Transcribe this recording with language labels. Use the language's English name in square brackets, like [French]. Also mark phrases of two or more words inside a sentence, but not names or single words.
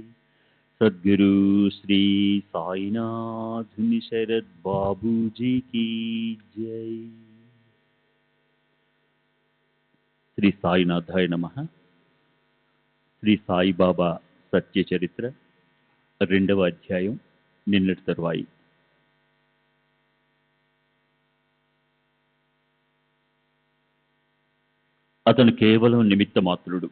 [Hindi] सद्गुरु श्री साईनाथ शरद बाबू जी की जय। [Sanskrit] श्री साईनाथाय नमः। [Telugu] శ్రీ సాయిబాబా సత్య చరిత్ర 2వ అధ్యాయం నిన్నటి తరువాయి. అతను కేవలం నిమిత్త మాత్రుడు.